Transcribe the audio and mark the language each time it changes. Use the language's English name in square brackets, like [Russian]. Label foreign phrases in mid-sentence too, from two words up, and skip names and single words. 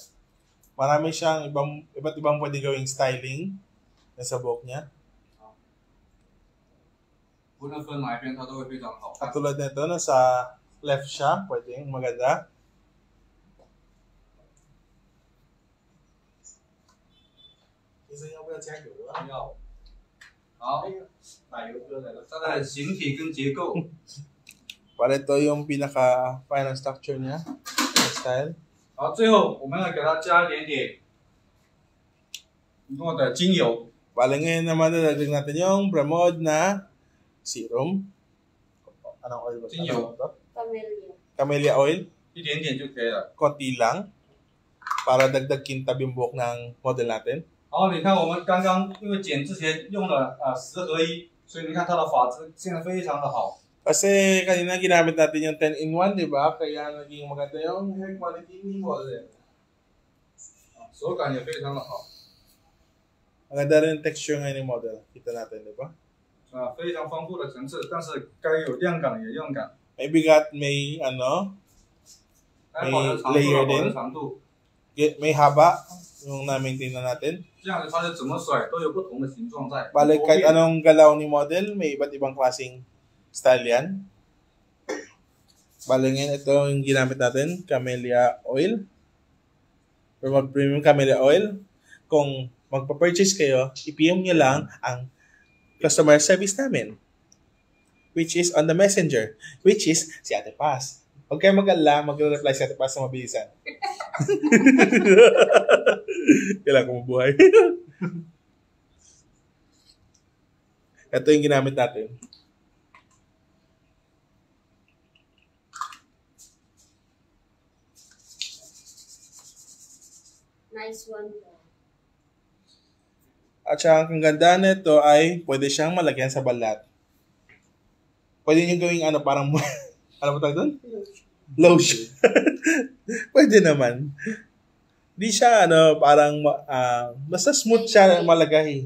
[Filipino] Marami siyang iba't ibang pwede gawing styling sa buhok niya. [Chinese] 无论分哪一边，它都会非常好看。 [Filipino] Katulad nito, nasa left siya, pwedeng maganda. [Chinese] 要好，奶油哥来了。它的形体跟结构， [Filipino] Para ito yung pinaka-final structure niya, style. [Chinese] 好，最后我们要给它加一点点诺的精油， [Filipino] Bale ngayon naman dadagdag natin yung Bremod na serum. Anong oil ba? [Chinese] 精油. [Filipino] Ano to? Camellia. [English] Camellia oil. [Chinese] 一点点就可以了。 [Filipino] Konti lang. Para dagdag kintab yung buhok ng model natin. [Chinese] 然后你看，我们刚刚因为剪之前用了10合一，所以你看它的发质现在非常的好。 [Filipino] Kasi kanina ginamit natin yung 10-in-1, di ba? Kaya naging maganda yung [English] hair quality [Filipino] ni model. [Chinese] 手感也非常的好， [Filipino] Maganda rin yung texture ngayon ni model. Kita natin, di ba? [Chinese] 非常丰富的层次，但是该有亮感也亮感， [Filipino] May bigat, may ano, [Chinese] 该保持长度 [Filipino] layer [Chinese] 的保持 [Filipino] din. [Chinese] 长度， [Filipino] may haba yung na-maintain na natin. [Chinese] 这样子它是怎么甩都有不同的形状在。 [Filipino] Bale, [Chinese] 多 [Filipino] kahit [Chinese] 变 [Filipino] anong galaw ni model, may iba't ibang klaseng style yan. Bale, ngayon ito yung ginamit natin, Camellia oil. [English] Or premium Camellia oil. [Filipino] Kung magpa-purchase kayo, i-PM nyo lang ang [English] customer service [Filipino] namin. [English] Which is on the messenger. Which is [Filipino] si Ate Paz. Huwag kayo mag-alala, mag-reply si Ate Paz sa mabilisan. Kailangan ko mabuhay. Ito yung ginamit natin. [English] Nice one. [Filipino] At saka ang ganda nito ay pwede siyang malagyan sa balat. Pwede nyo gawing ano, parang, ano ba tawag doon? Lotion. Pwede naman. Di siya, ano, parang, basta smooth siya malagay.